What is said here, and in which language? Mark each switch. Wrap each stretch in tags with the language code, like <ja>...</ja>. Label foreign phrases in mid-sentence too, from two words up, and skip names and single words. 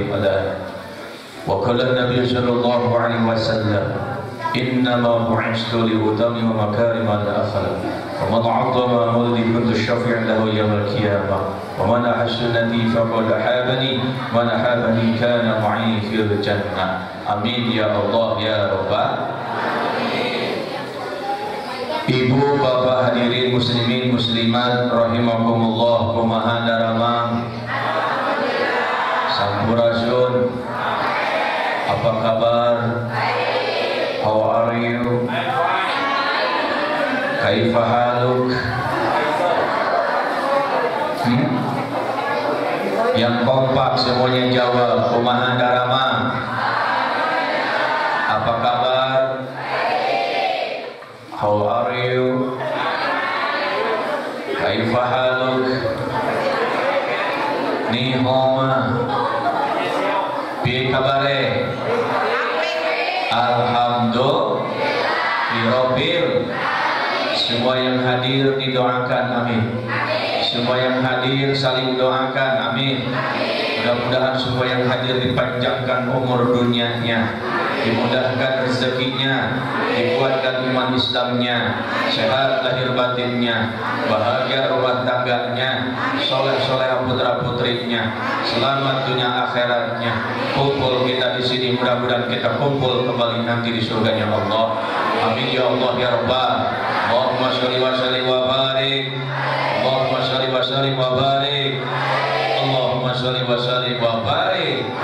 <ar>وقال النبي صلى الله عليه وسلم إنما بعثت لأتمم مكارم الأخلاق ومن عظم مولدي كنت الشفيع له يوم القيامة ومن أحسنني فقد أحابني من أحابني كان معي في الجنة. آمين يا الله يا ربّ.</ar> <id>Ibu bapak hadirin muslimin muslimat rahimakumullah</id> <su>kumaha daramang sampurasun,</su> <id>apa kabar?</id> <en>How are you?</en> <ar>كيف حالك?</ar> <id>Yang kompak semuanya jawab.</id> <su>Kumaha darama?</su> <id>Apa kabar?</id> <en>How are you?</en> <ar>كيف حالك?</ar> <jv>Nihoma. Piye kabare?</jv> <ar>Alhamdulillah.</ar> <id>Semua yang hadir didoakan amin. Semua yang hadir saling doakan amin. Mudah-mudahan semua yang hadir dipanjangkan umur dunianya, dimudahkan rezekinya, dikuatkan iman Islamnya, sehat lahir batinnya, bahagia rumah tangganya, soleh-soleh putra putrinya, selamat dunia akhiratnya. Kumpul kita di sini, mudah-mudahan kita kumpul kembali nanti di surganya Allah.</id> <ar>آمين يا الله يا ربّ. اللهم صلّ وسلّم وبارك. اللهم صلّ وسلّم وبارك اللهم صلّ وسلّم وبارك.</ar>